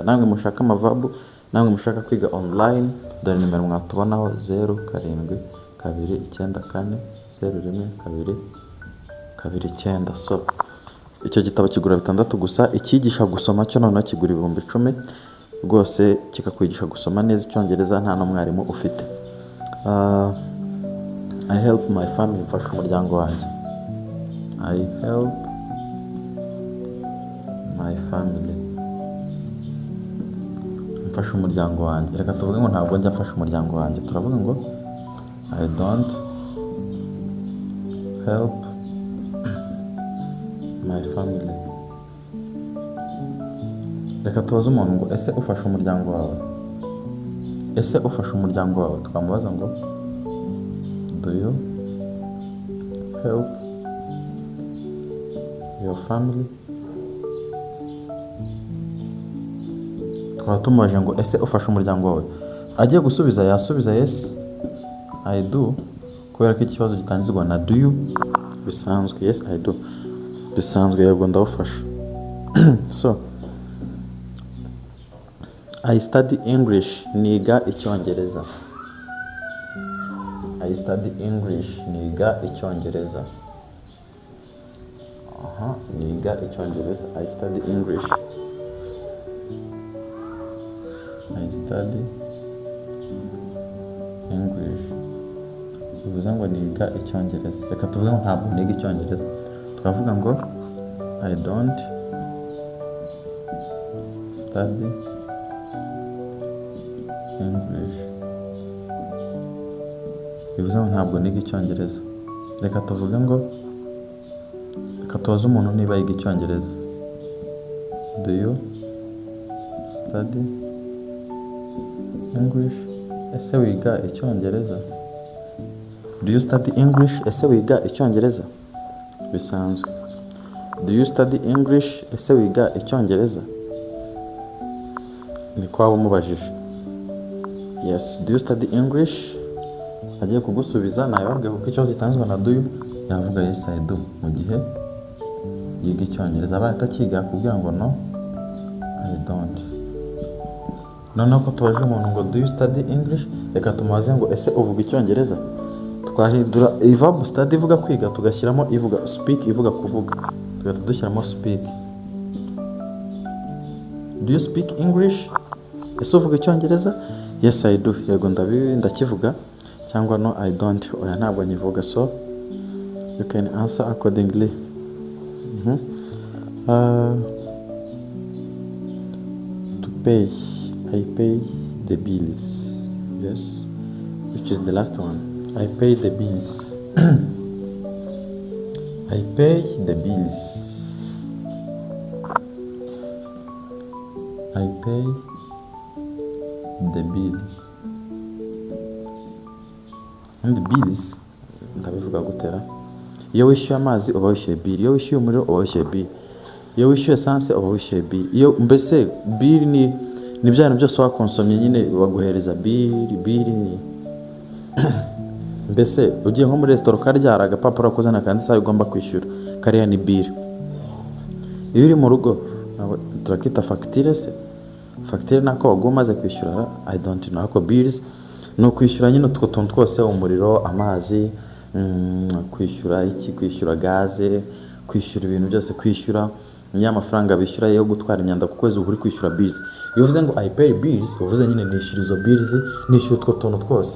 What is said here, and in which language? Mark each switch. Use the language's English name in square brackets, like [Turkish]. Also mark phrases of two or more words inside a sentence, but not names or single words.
[Kinyarwanda] Namwe mushaka amaverb, namwe mushaka kwiga online, dore nimero mwatubonaho 0729401229. So icyo gitabo kigura 6 gusa, ikigisha gusoma cyo noneho kigura 10,000 rwose, kikakwigisha gusoma neza icyongereza nta n'umwarimu ufite. [English] I help my family, [Kinyarwanda] mfasha umuryango wanjye. [English] I help my family, [Kinyarwanda] mfasha umuryango wanjye. Reka tuvuge ngo ntabwo njya mfasha umuryango wanjye. Turavuga ngo [English] I don't help my family. [Kinyarwanda] Reka tubaze umuntu ngo ese ufasha umuryango wawe? Ese ufasha umuryango wawe? Twamubaza ngo [English] do you help your family? [Kinyarwanda] Twaba tumubaje ngo ese ufasha umuryango wawe? Agiye gusubiza yasubiza [English] yes I do, [Kinyarwanda] kubera ko ikibazo gitangizwa na [English] do you [Kinyarwanda] bisanzwe. [English] Yes I do [Kinyarwanda] bisanzwe, yego ndawufasha. [English] So I study English, [Kinyarwanda] niga icyongereza. [English] I study English, [Kinyarwanda] niga icyongereza. Niga icyongereza. [English] I study English. I study English. [Kinyarwanda] Bivuze ngo niga icyongereza. Reka tuvuge ngo ntabwo niga icyongereza. Twavuga ngo [English] I don't study English. [Kinyarwanda] Bivuze ngo ntabwo niga icyongereza. Reka tuvuge ngo, reka tubaze umuntu niba yiga icyongereza. [English] Do you study English? [Kinyarwanda] Ese wiga icyongereza? [English] Do you study English? [Kinyarwanda] Ese wiga icyongereza? Bisanzwe. [English] Do you study English? [Kinyarwanda] Ese wiga icyongereza? Ni kwa umubajije. [English] Yes, do you study English? [Kinyarwanda] Agiye kugusubiza nayababwiye kuko ikibazo gitanzwe na [English] do you, [Kinyarwanda] yavuga [English] yes I do [Kinyarwanda] mu gihe yiga icyongereza. Abaye atakiga kugira ngo [English] no I don't. [Kinyarwanda] Noneho ko tubaje umuntu ngo [English] do you study English, [Kinyarwanda] reka tumubaze ngo ese uvuga icyongereza? Twahindura [English] verb study [Kinyarwanda] ivuga kwiga tugashyiramo ivuga speak ivuga kuvuga, tugahita dushyiramo speak. [English] Do you speak English? [Kinyarwanda] Ese uvuga icyongereza? [English] Yes I do, [Kinyarwanda] yego ndakivuga. [English] Cyangwa no I don't, [Kinyarwanda] oya ntabwo nyivuga. [English] So you can answer accordingly. To pay, I pay the bills. Yes, which is the last one. I pay the bills. I pay the bills. I pay the bills. And the bills [Kinyarwanda] ndabivuga gutera iyo wishyuye amazi uba wishyuye bili, iyo wishyuye umuriro uba wishyuye bili, iyo wishyuye esanse uba wishyuye bili. Iyo mbese bili ni bya bintu byose wakonsomye nyine baguhereza bili mbese ugiye nko muri resitora ukarya hari agapapuro kuzana kanditseho ugomba kwishyura, kariya ni bili. Iyo uri mu rugo turakita fagitire se, fagitire nako waguha umaze kwishyura [English] I don't know, [Kinyarwanda] ariko bills ni ukwishyura nyine utwo tuntu twose, umuriro, amazi, kwishyura kwishyura gaze, kwishyura ibintu byose, kwishyura amafaranga bishyura yo gutwara imyanda ku kwezi uri kwishyura bills. Iyo uvuze ngo [English] I pay bills [Kinyarwanda] uvuze nyine nishyura izo bills, nishyura utwo tuntu twose.